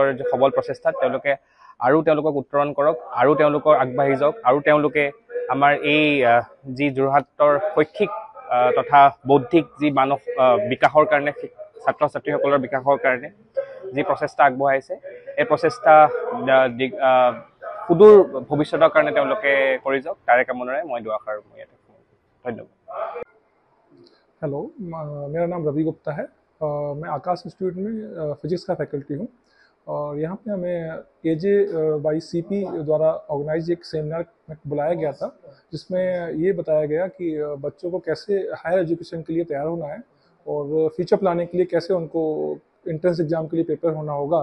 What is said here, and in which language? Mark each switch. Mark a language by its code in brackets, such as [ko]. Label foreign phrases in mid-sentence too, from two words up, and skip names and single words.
[as] সবল প্ৰচেষ্টাত তেওঁলোকে আৰু তেওঁলোকক উত্তৰণ কৰক, আৰু তেওঁলোকৰ আগবাঢ়ি যাওক, আৰু তেওঁলোকে আমাৰ এই যি যোৰহাটৰ শৈক্ষিক তথা বৌদ্ধিক যি মানৱ বিকাশৰ কাৰণে ছাত্ৰ ছাত্ৰীসকলৰ বিকাশৰ কাৰণে যি প্ৰচেষ্টা আগবঢ়াইছে এই প্ৰচেষ্টা সুদূৰ ভৱিষ্যতৰ কাৰণে তেওঁলোকে কৰি যাওক, তাৰে কামনাৰে মই দুআষাৰ ইয়াতে ধন্যবাদ। [hi] हेलो, मेरा नाम रवि गुप्ता है। मैं आकाश इंस्टीट्यूट में फिजिक्स का फैकल्टी हूँ और यहाँ पे हमें AJYCP द्वारा ऑर्गेनाइज एक सेमिनार बुलाया गया था, जिसमें ये बताया गया कि बच्चों को कैसे [en] higher education [hi] के लिए तैयार होना है और [en] future planning [hi] के लिए कैसे उनको [en] entrance exam [hi] के लिए प्रिपेयर होना होगा।